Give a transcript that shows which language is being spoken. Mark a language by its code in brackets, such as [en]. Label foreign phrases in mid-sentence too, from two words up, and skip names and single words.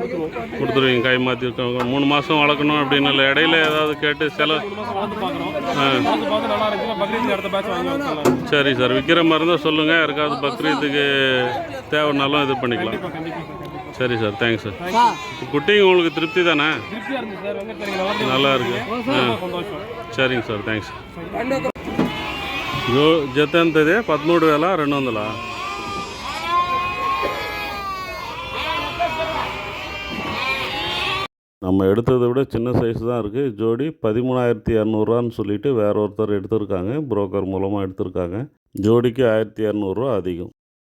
[ta] கொடுத்துருவீங்க, கை மாற்றி 3 மாதம் வளர்க்கணும் அப்படின்னு இல்லை, இடையில ஏதாவது கேட்டு 3 மாதம் வளர்த்து பார்க்குறோம். வளர்த்து பார்த்து நல்லா இருந்துச்சுன்னா பக்ரீத்துக்கு அடுத்த பேட்ச் வாங்கி வச்சுக்கலாம். சரி சார், விற்கிற மாதிரி இருந்தால் சொல்லுங்கள், யாருக்காவது பக்ரீத்துக்கு தேவைன்னாலும் இது பண்ணிக்கலாம். கண்டிப்பாக. சரி சார், தேங்க்ஸ் சார். குட்டிங்க உங்களுக்கு திருப்தி தானே? திருப்தியாக இருந்துச்சு சார். வெங்கட் நல்லா இருக்கு. [te] సంతోషం. சரிங்க సార్, థ్యాంక్స్. జత ఎంత ఇది? 13,200. [ta] நம்ம எடுத்ததை விட சின்ன சைஸ் தான் இருக்குது. ஜோடி 13,200 சொல்லிட்டு வேற ஒருத்தர் எடுத்திருக்காங்க, புரோக்கர் மூலமாக எடுத்திருக்காங்க. ஜோடிக்கு 1,200 அதிகம்.